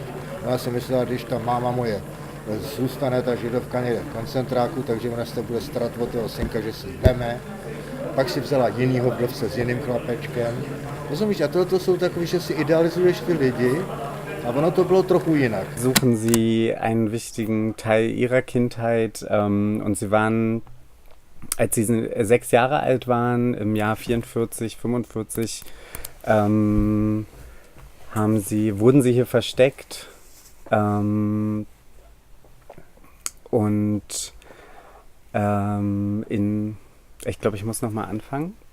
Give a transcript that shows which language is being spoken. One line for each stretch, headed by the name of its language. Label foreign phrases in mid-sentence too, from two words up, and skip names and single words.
Czech: Já jsem myslela, když ta máma moje zůstane, ta židovka někde v koncentráku, takže ona se bude starat o toho synka, že si ji veme. Pak si vzala jinýho vdovce s jiným chlapečkem. Rozumíš, a tohle jsou takový, že si idealizuješ ty lidi, a ono to bylo trochu jinak.
German: Suchen Sie einen wichtigen Teil Ihrer Kindheit und Sie waren, als Sie 6 Jahre alt waren, im Jahr 44, 45, wurden Sie hier versteckt ich glaube, ich muss noch mal anfangen.